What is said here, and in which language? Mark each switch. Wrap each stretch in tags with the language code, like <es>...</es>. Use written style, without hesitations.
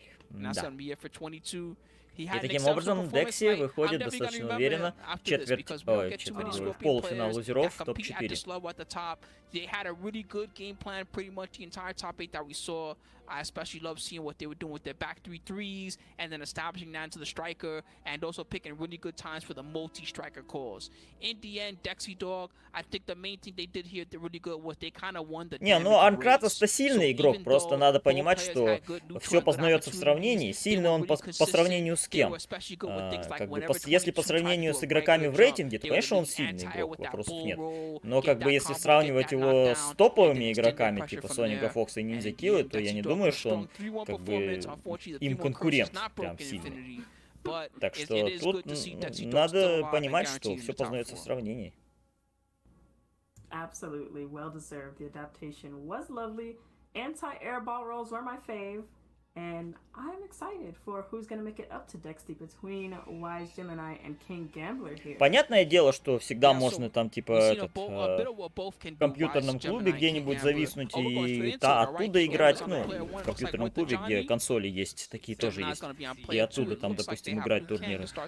<ru>Да. И таким образом Декси выходит достаточно уверенно в полуфинал лузеров топ-4.</ru> <en>They had a really good game plan pretty much the entire top 8 that we saw. I especially love seeing what they were doing with their back 3-3s and then establishing that into the striker and also picking really good times for the multi-striker calls. In the end, Dexy Dog, I think the main thing they did here really good was they kind of won the</en> <ru>Не, ну Анкратос-то сильный игрок, просто надо понимать, что все познается в сравнении. Сильный он по сравнению с кем? Как бы, если по сравнению с игроками в рейтинге, то, конечно, он сильный игрок, вопросов нет. Но как бы если сравнивать его с топовыми игроками, типа Соника Фокса и Ниндзя Киллы, то я не думаю, что он как бы им конкурент прям сильный. Так что тут надо понимать, что все познается в сравнении.</ru> <en>Absolutely well deserved. The adaptation was lovely. Anti-air ball rolls were my fave. And I'm excited for who's gonna make it up to Dexy between Wise Gemini and King Gambler here.</en> <ru>Понятное дело, что всегда можно там типа в компьютерном клубе где-нибудь зависнуть и оттуда играть, ну, в компьютерном клубе, где консоли есть, такие тоже есть, и оттуда там, допустим, играть турниры.</ru>